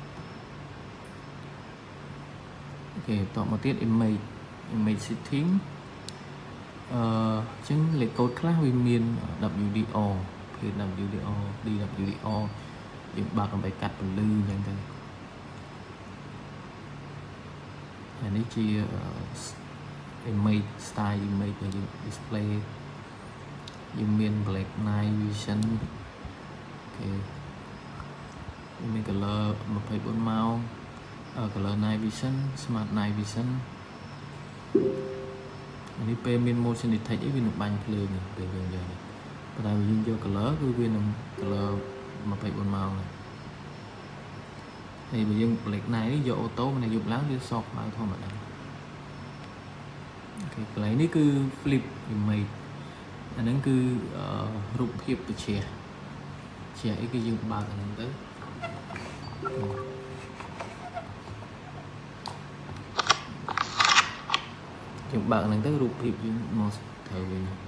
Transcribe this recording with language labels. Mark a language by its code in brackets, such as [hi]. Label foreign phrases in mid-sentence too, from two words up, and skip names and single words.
[km] អូខេតមកទៀត [en] image setting [km] អញ្ចឹងលេខកូដខ្លះវាមាន WDR ភេទ [en] WDR DWDR [km] យើងបើកដើម្បីកាត់ពន្លឺអញ្ចឹងទៅ អានេះជា [en] image style image [km] ដែលយើង display យើងមាន [en] black night vision [km] អូខេមាន color 24 ម៉ោង [en] color night vision smart night vision [km] អានេះពេលមាន [en] motion detect [km] អីវានឹងបាញ់ភ្លើងពេលយើងយកប៉ុន្តែយើងយក color គឺវានឹង color 24 ម៉ោង ហើយបើយើង [en] black night [km] នេះយក auto មិនយប់ឡើងវាសក់ឡើងធម្មតាអូខេកន្លែងនេះគឺ [en] flip image [km] អាហ្នឹងគឺរូបភាពបច្ចេកជាអីគឺយើងបើកអាហ្នឹងទៅយើងបើកហ្នឹងទៅរូបភាពយើងមកត្រូវវិញ